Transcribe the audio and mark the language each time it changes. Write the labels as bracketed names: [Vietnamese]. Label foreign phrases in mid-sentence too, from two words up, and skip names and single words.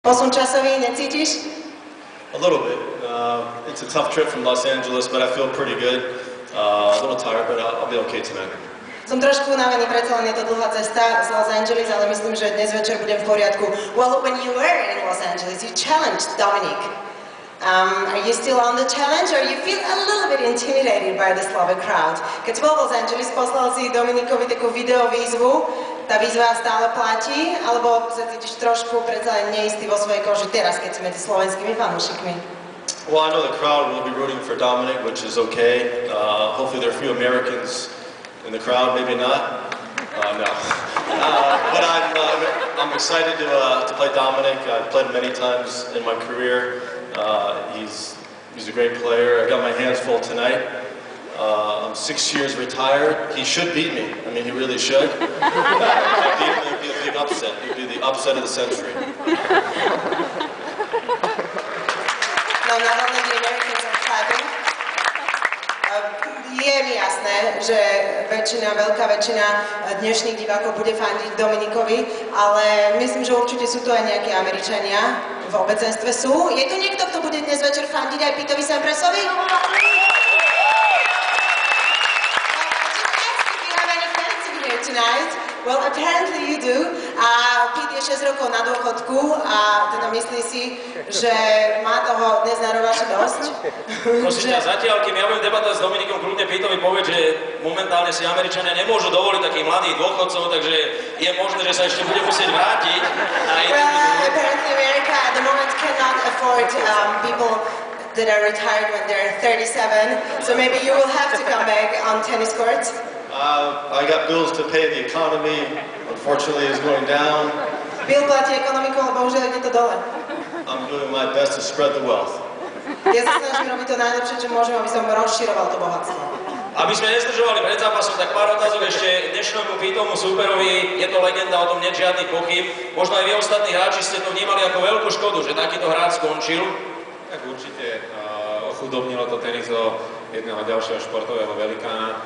[Slovak] Posun časový necítiš? [English] A little bit. It's a tough trip from Los Angeles, but I feel pretty good. A little tired, but I'll be okay tonight. [Slovak] Som trošku unavený, predsa len je to dlhá cesta z Los Angeles, ale myslím, že dnes večer budem v poriadku. [English] Well, when you were in Los Angeles, you challenged Dominic. Are you still on the challenge, or you feel a little bit intimidated by the Slovak crowd? [Slovak] Keď si bol v Los Angeles, poslal si Dominikovi takú videovýzvu, tá výzva stále platí, alebo sa cítiš trošku predsa len neistý vo svojej koži teraz, keď si medzi slovenskými fanúšikmi? [English] Well, I know the crowd will be rooting for Dominic, which is okay. Hopefully there are a few Americans in the crowd, maybe not. No. But I'm excited to play Dominic. I've played him many times in my career. He's a great player. I got my hands full tonight. I'm 6 years retired. He should beat me. I mean, he really should. If he beat me, it would be a big upset. It would be the upset of the century. No, not only the Americans are clapping. [Slovak] Je mi jasné, že veľká väčšina dnešných divákov bude fandiť Dominikovi, ale myslím, že určite sú tu aj nejakí Američania v obecenstve sú. Je tu niekto, kto bude dnes večer fandiť aj Pitovi Samprasovi? [English] Tonight. Well, apparently you do. [Slovak] Pete je 6 rokov na dôchodku a teda myslí si, že má toho dnes na rováši dosť. Prosím ťa, zatiaľ, kým ja budem debatovať s Dominikom, kľudne Petovi povie, že momentálne si Američania nemôžu dovoliť takých mladých dôchodcov, takže je možné, že sa ešte bude musieť vrátiť. [English] Well, apparently America at the moment cannot afford people that are retired when they're 37, so maybe you will have to come back on tennis courts. I got bills to pay. The economy, unfortunately, is going down. [Slovak] Bill platí ekonomiku, ale bohužiaľ ide to dole. [English] I'm doing my best to spread the wealth. [Slovak] Ja sa snažím robiť to najlepšie, čo môžem, aby som rozširoval to bohatstvo. Aby sme nezdržovali pred zápasom, tak pár otázok ešte dnešnému Pitomu súperovi. Je to legenda, o tom nie je žiadnych pochyb. Možno aj vy ostatní hráči ste to vnímali ako veľkú škodu, že takýto hráč skončil. Tak určite ochudobnilo to tenis o jedného ďalšieho športového velikána.